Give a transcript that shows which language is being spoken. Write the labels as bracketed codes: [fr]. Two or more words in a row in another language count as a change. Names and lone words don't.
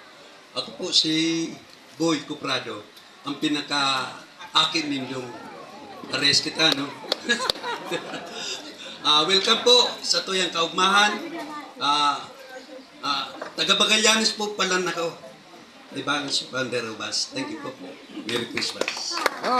[tl] Ako po si Boy Coprado, ang pinaka-akin ninyong parehas kita, no? [bik] Welcome po sa tuyang kaugmahan. Taga-Bagallanes po pala na ako. [tl] Diba, si Founder Rubas. [en] Thank you po. Merry Christmas.